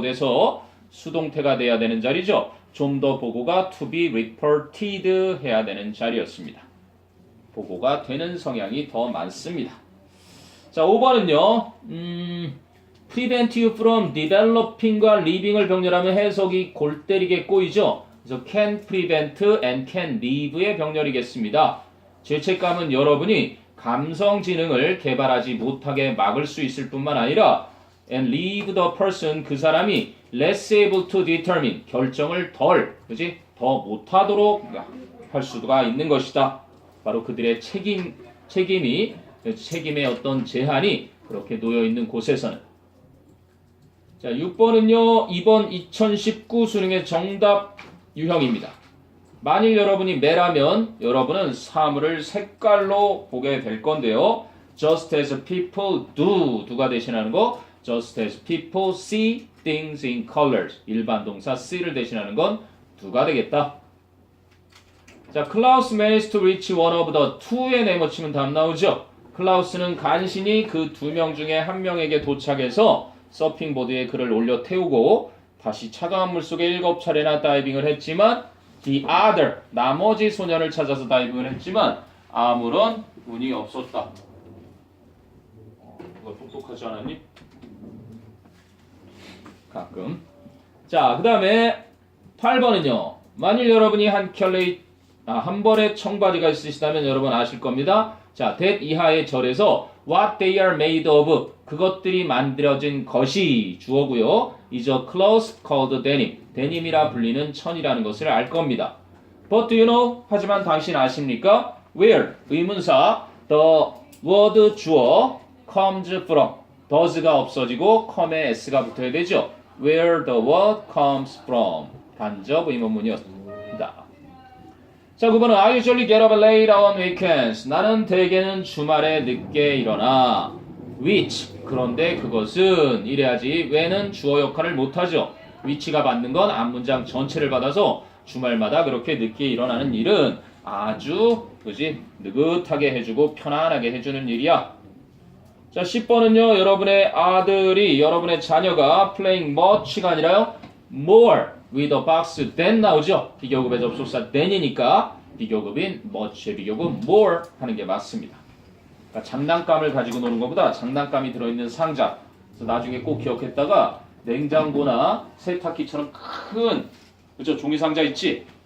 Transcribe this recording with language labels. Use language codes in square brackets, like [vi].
[ko] 그래서 수동태가 돼야 되는 자리죠. 좀 더 보고가 [en] to be reported [ko] 해야 되는 자리였습니다. 보고가 되는 성향이 더 많습니다. 자, 5번은요. [en] prevent you from developing [ko] 과 living을 병렬하면 해석이 골 때리게 꼬이죠. 그래서 [en] can prevent and can leave [ko] 의 병렬이겠습니다. 죄책감은 여러분이 감성 지능을 개발하지 못하게 막을 수 있을 뿐만 아니라 [en] and leave the person [ko] 그 사람이 [en] less able to determine [ko] 결정을 더 못하도록 할 수가 있는 것이다. 바로 그들의 책임의 어떤 제한이 그렇게 놓여 있는 곳에서는. 자, 6번은요. 이번 2019 수능의 정답 유형입니다. 만일 여러분이 매라면 여러분은 사물을 색깔로 보게 될 건데요. [en] Just as people do가 대신하는 거 Just as people see things in colors [ko] 일반 동사 see를 대신하는 건 do가 되겠다. 자, 클라우스 [en] managed to reach one of the two [ko] 에 내모치면 답 나오죠. 클라우스는 간신히 그 두 명 중에 한 명에게 도착해서 서핑보드에 그를 올려 태우고 다시 차가운 물속에 7차례나 다이빙을 했지만 [en] the other [ko] 나머지 소년을 찾아서 다이빙을 했지만 아무런 운이 없었다. 이거 똑똑하지 않았니? 가끔. 자, 그 다음에 8번은요. 만일 여러분이 한 벌의 청바지가 있으시다면 여러분 아실 겁니다. 자, that 이하의 절에서 what they are made of 그것들이 만들어진 것이 주어고요. [en] is a cloth called denim. [ko] 데님이라 불리는 천이라는 것을 알 겁니다. [en] But do you know? [ko] 하지만 당신 아십니까? [en] Where? 의문사 the word [ko] 주어 [en] comes from. [ko] does가 없어지고 come에 s가 붙어야 되죠. [en] Where the word comes from. [ko] 간접 의문문이었습니다. 자, 9번은 [en] I usually get up late on weekends. [ko] 나는 대개는 주말에 늦게 일어나. Which 그런데 그것은 이래야지 when은 주어 역할을 못하죠. which가 받는 건 앞문장 전체를 받아서 주말마다 그렇게 늦게 일어나는 일은 아주 느긋하게 해주고 편안하게 해주는 일이야. 자, 10번은요. 여러분의 아들이 여러분의 자녀가 [en] playing much [ko] 가 아니라요. [en] more with a box than [ko] 나오죠. 비교급의 접속사 than이니까 비교급인 much의 비교급 more 하는 게 맞습니다. 그러니까 장난감을 가지고 노는 것보다 장난감이 들어있는 상자. 그래서 나중에 꼭 기억했다가 냉장고나 세탁기처럼 큰 종이 상자 있지?